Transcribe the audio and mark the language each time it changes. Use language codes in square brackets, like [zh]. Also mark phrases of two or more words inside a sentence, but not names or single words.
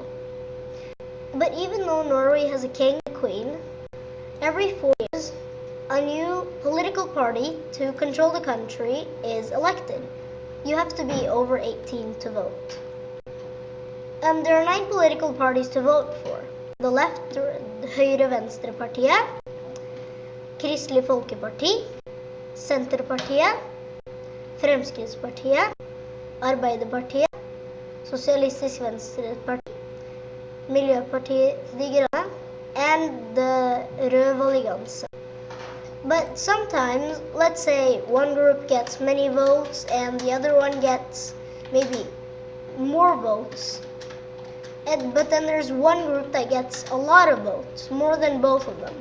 [en] But even though Norway has a king and queen, every 4 years, a new political party to control the country is elected. You have to be over 18 to vote. There are 9 political parties to vote for. The left, Høyre-Venstre-partiet, Kristelig Folkeparti, Senterpartiet, Fremskrittspartiet, Arbeiderpartiet, Sosialistisk Venstreparti, Miljøpartiet De Grønne, and the Rød Allianse. But sometimes, let's say one group gets many votes and the other one gets maybe more votes. But then there's one group that gets a lot of votes, more than both of them.